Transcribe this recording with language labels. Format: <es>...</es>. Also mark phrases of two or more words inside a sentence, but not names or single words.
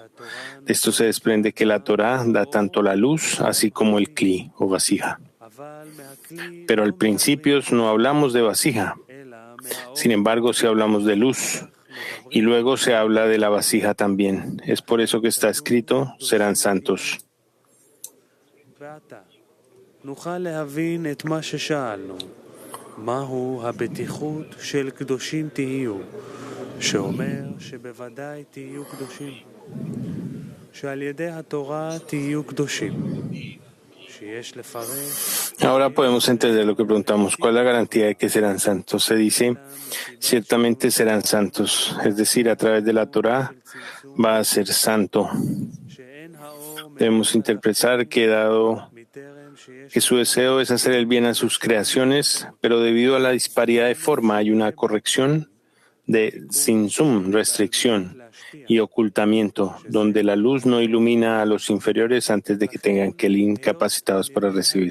<es>De esto se desprende que la Torah da tanto la luz, así como el kli o vasija. Pero al principio no hablamos de vasija. Sin embargo, sí hablamos de luz. Y luego se habla de la vasija también. Es por eso que está escrito, serán santos.</es> <he>נוכל להבין את מה ששאלנו, מהו הבטיחות של קדושים תהיו, שאומר שבוודאי תהיו קדושים, שעל ידי התורה תהיו קדושים, שיש לפרש...</he> <es>Ahora podemos entender lo que preguntamos. ¿Cuál es la garantía de que serán santos? Se dice, ciertamente serán santos, es decir, a través de la Torah va a ser santo. Debemos interpretar que dado que su deseo es hacer el bien a sus creaciones, pero debido a la disparidad de forma hay una corrección de sinsum, restricción y ocultamiento, donde la luz no ilumina a los inferiores antes de que tengan kelim capacitados para recibir.</es>